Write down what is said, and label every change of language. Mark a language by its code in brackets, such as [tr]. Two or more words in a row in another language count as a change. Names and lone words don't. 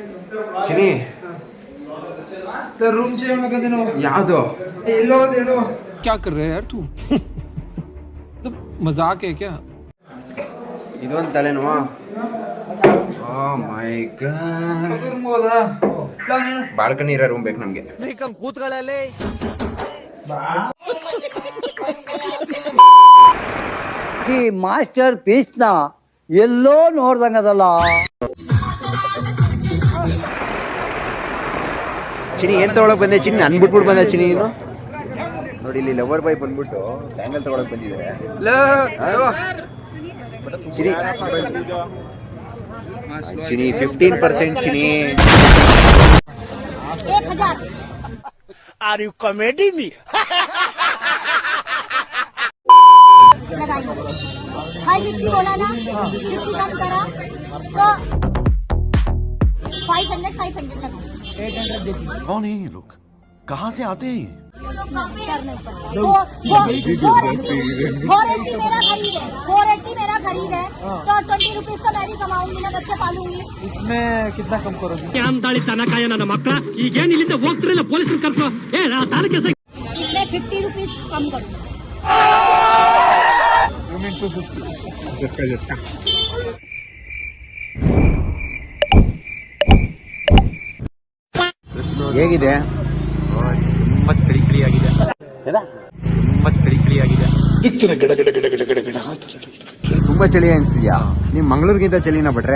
[kn] ಚಿನಿ, ರೂಮ್ ಚೇಂಜ್ ಮಾಡ್ಕೊಂಡೆ ನಾವು. ಯಾವ್ದು? ಎಲ್ಲೋ ಹೇಳು. [hi] क्या कर रहे हैं यार तू मजाक है क्या [kn] ಇದೊಂದು ತಲೆನೋವಾ [en] oh my god [kn] ಬಾಲ್ಕನಿ ಇರೋ ರೂಮ್ ಬೇಕು ನಮಗೆ ಈ [en] masterpiece [kn] ಎಲ್ಲೋ ನೋಡ್ದಂಗದಲ್ಲ. ಚಿನಿ ಏನ್ ತಗೊಳಕ್ ಬಂದೆ ಚಿನಿ ನನ್ ಬಿಟ್ಬಿಟ್ಟು ಬಂದೆ ಚಿನಿ ನೀನು ನೋಡಿ ಇಲ್ಲಿ [en] lover boy [kn] ಬಂದ್ಬಿಟ್ಟು ಬ್ಯಾಂಗಲ್ ತಗೊಳಕ್ ಬಂದಿದ್ದಾರೆ ಚಿನಿ ಚಿನಿ 15% ಚಿನಿ [en] are you comedy me [hi] 550 बोला ना 50 कम करा तो 500 लगा 800 देती कौन है ये लोग कहाँ से आते हैं वो 480 मेरा खरीद है 480 मेरा खरीद है तो 20 रुपीज तो मैं भी कमाऊंगी ना बच्चे पालूंगी इसमें कितना कम करोगे? इसमें 50 रुपीज कम करो [en] You mean 250? [kn] ಹೇಗಿದೆ ತುಂಬಾ ಚಳಿ ಆಗಿದೆ ತುಂಬಾ ಚಳಿ ಅನ್ಸ್ತಿದ್ಯಾ ನೀವ್ ಮಂಗಳೂರಿಗಿಂತ ಚಳಿನ ಬಿಟ್ರೆ